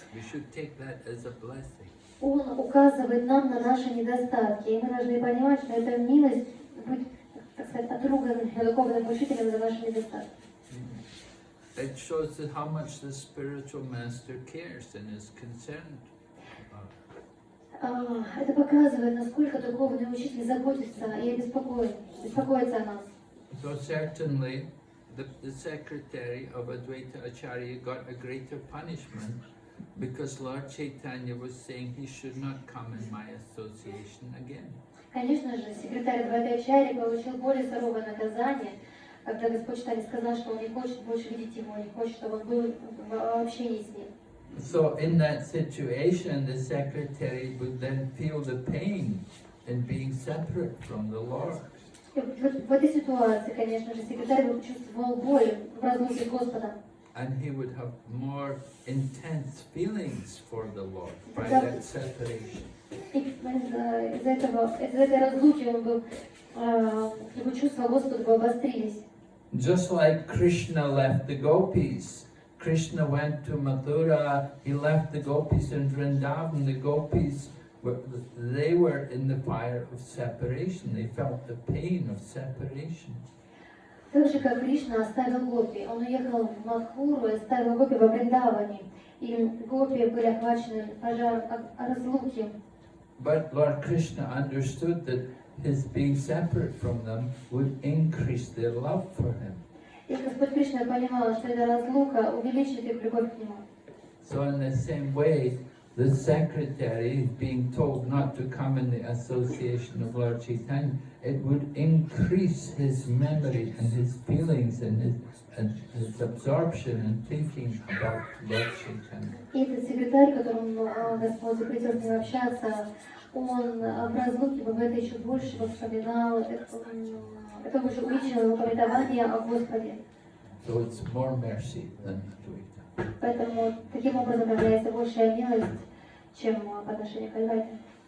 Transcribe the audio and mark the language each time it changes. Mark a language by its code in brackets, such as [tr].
[en] We should take that as a blessing. [ru] Он указывает нам на наши недостатки, и мы должны понимать, что это милость быть, так сказать, отруганным духовным учителем за наши недостатки. [en] it shows that how much the spiritual master cares and is concerned. [ru] Это показывает, насколько духовный учитель заботится и беспокоится о нас. [en] So certainly, the secretary of Advaita Acharya got a greater punishment because Lord Chaitanya was saying he should not come in my association again. [ru] Конечно же, секретарь Бхаджан получил более суровое наказание, когда Господь Чайтанья сказал, что он не хочет больше видеть его, не хочет, чтобы он был в общении с ним. [en] So in that situation, the secretary would then feel the pain in being separate from the Lord. [ru] В этой ситуации, конечно же, секретарь бы чувствовал боль в разлуке с Господом. [en] And he would have more intense feelings for the Lord by that separation. [ru] И из-за этой разлуки его чувства Господу бы обострились. [en] Just like Krishna left the gopis. Krishna went to Mathura, he left the gopis in Vrindavan. The gopis, they were in the fire of separation. They felt the pain of separation. [ru] Так же, как Кришна оставил гопи, он уехал в Мадхуру и оставил гопи во Вриндаване. И гопи были охвачены пожаром разлуки. [en] But Lord Krishna understood that his being separate from them would increase their love for him. [ru] И Господь Кришна понимал, что эта разлука увеличит их любовь к нему. [en] So in the same way, the secretary being told not to come in the association of Lord Chaitanya, it would increase his memory and his feelings and his absorption and thinking about Lord Chaitanya. [ru] И этот секретарь, которому Господь запретил с ним общаться, он в разлуке бы в это еще больше вспоминал, это уже увеличило его памятование о Господе. [en] So it's more mercy than Advaita. [ru] Поэтому таким образом проявляется большая милость, чем по отношению к Адвайте.